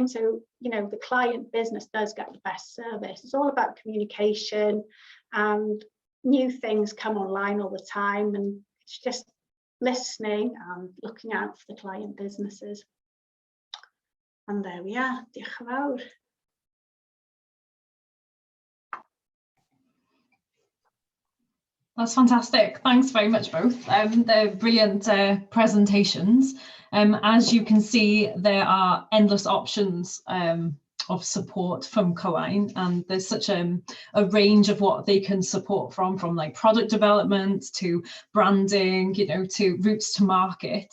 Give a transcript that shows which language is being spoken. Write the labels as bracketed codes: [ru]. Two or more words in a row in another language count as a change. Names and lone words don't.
[en] So, you know, the client business does get the best service. It's all about communication, and new things come online all the time, and it's just listening and looking out for the client businesses. And there we are. [cy] Diolch yn fawr. [en] That's fantastic. Thanks very much both. They're brilliant presentations. As you can see, there are endless options of support from Cywain, and there's such a range of what they can support from like product development to branding, you know, to routes to market.